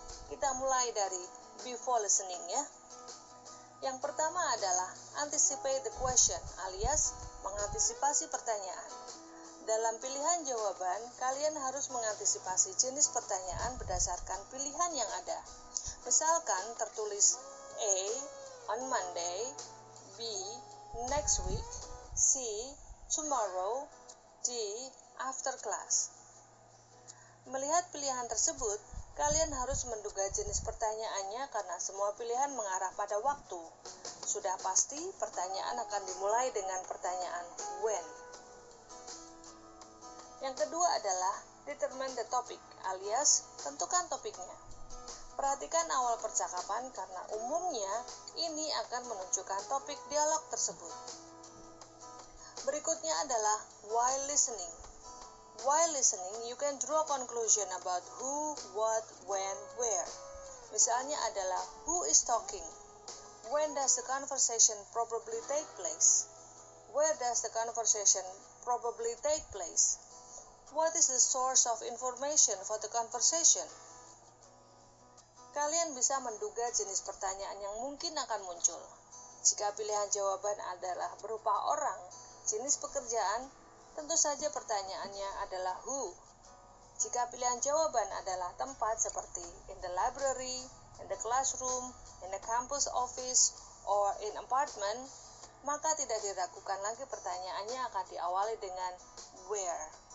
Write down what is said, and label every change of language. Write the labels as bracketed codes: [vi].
[id] Kita mulai dari before listening ya. Yang pertama adalah [en] anticipate the question, [id] alias mengantisipasi pertanyaan. Dalam pilihan jawaban, kalian harus mengantisipasi jenis pertanyaan berdasarkan pilihan yang ada. Misalkan tertulis A, on Monday, B, next week, C, tomorrow, D, after class. Melihat pilihan tersebut, kalian harus menduga jenis pertanyaannya karena semua pilihan mengarah pada waktu. Sudah pasti pertanyaan akan dimulai dengan pertanyaan when. Yang kedua adalah [en] determine the topic, [id] alias tentukan topiknya. Perhatikan awal percakapan karena umumnya ini akan menunjukkan topik dialog tersebut. Berikutnya adalah while listening. [en] While listening, you can draw conclusion about who, what, when, where. [id] Misalnya adalah, [en] who is talking? When does the conversation probably take place? Where does the conversation probably take place? What is the source of information for the conversation? [id] Kalian bisa menduga jenis pertanyaan yang mungkin akan muncul. Jika pilihan jawaban adalah berupa orang, jenis pekerjaan, tentu saja pertanyaannya adalah who. Jika pilihan jawaban adalah tempat seperti [en] in the library, in the classroom, in the campus office, or in apartment, [id] maka tidak diragukan lagi pertanyaannya akan diawali dengan where.